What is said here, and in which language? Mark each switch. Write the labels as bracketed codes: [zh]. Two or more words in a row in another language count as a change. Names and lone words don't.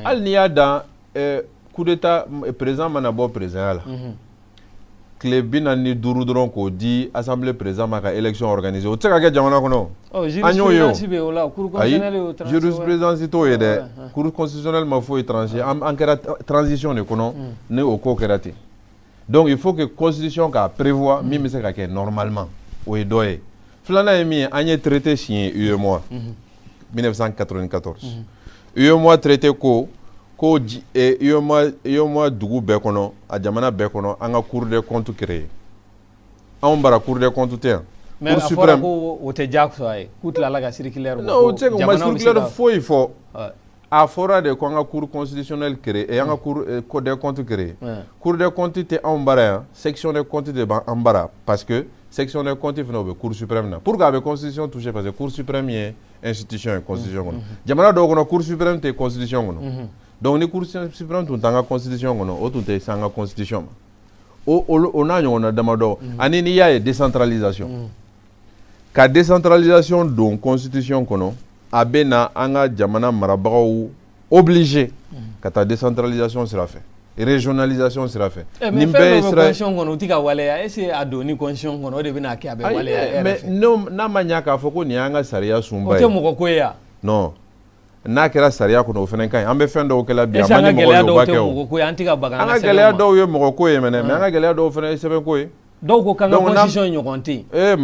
[bm] hali n'i y'a dan [fr] coup d'état [bm] président mana bɔ président la tile 45 dɔrɔn k'o di assemblée président ma ka [fr] élection organisée [bm] o tɛ se ka kɛ jamana kɔnɔ an y'o ye o ayi jurisprudence t'o ye dɛ [fr] cour constitutionnelle [bm] ma foyi tranché an kɛra transition de kɔnɔ ni o ko kɛra ten [fr] donc il faut que constitution [bm] k'a prévoir min bɛ se ka kɛ normalement o ye dɔ ye filanan ye min ye an ye [fr] traité signé [bm] UEMOA 1994 UEMOA traité ko UEMOA dugu bɛɛ kɔnɔ a jamana bɛɛ kɔnɔ an ka [fr] cour des comptes créé [bm] anw bara [fr] cour des comptes [bm] tɛ yan mais a fɔra ko o tɛ diyagoya ye k'u tilala ka circulaire bɔ non o tɛ se ka circulaire foyi fɔ a fɔra de ko an ka [fr] cour constitutionnelle créé [bm] an ka [fr] cour des comptes créé cour des comptes [bm] tɛ anw bara yan [fr] section des comptes [bm] de b'an bara [fr] parce que section des comptes [bm] fana o bɛ [fr] cour suprême [bm] na pourquoi a bɛ [fr] constitution touché parce que cour suprême [bm] ye institution ye constitution kɔnɔ jamana dɔw kɔnɔ [fr] cour suprême [bm] tɛ constitution kɔnɔ donc ni [fr] cour suprême [bm] tun t'an ka constitution kɔnɔ o tun tɛ s'an ka constitution ma o n'a ɲɔgɔnna damadɔ ani n'i y'a ye décentralisation ka décentralisation don constitution kɔnɔ a bɛ na an ka jamana marabagaw obligé ka taa décentralisation sira fɛ régionalisation sira fɛ nin bɛɛ ye sira constitution kɔnɔ o tɛ ka waleya [fr] est-ce que [bm] a don ni constitution kɔnɔ o de bɛ n'a kɛ a bɛ waleya mais n'a ma ɲɛ k'a fɔ ko nin y'an ka sariya sunba ye o tɛ mɔgɔ ko ye yan non n'a kɛra sariya kɔnɔ o fana ka ɲi an bɛ fɛn dɔw kɛla bi an ka gɛlɛya dɔw tɛ mɔgɔ ko ye an tɛ ka bagan an ka gɛlɛya dɔw ye mɔgɔ ko ye mais an ka gɛlɛya dɔw fana ye sɛbɛn ko ye dɔw ko k'an ka constitution ɲɔgɔn tɛ yen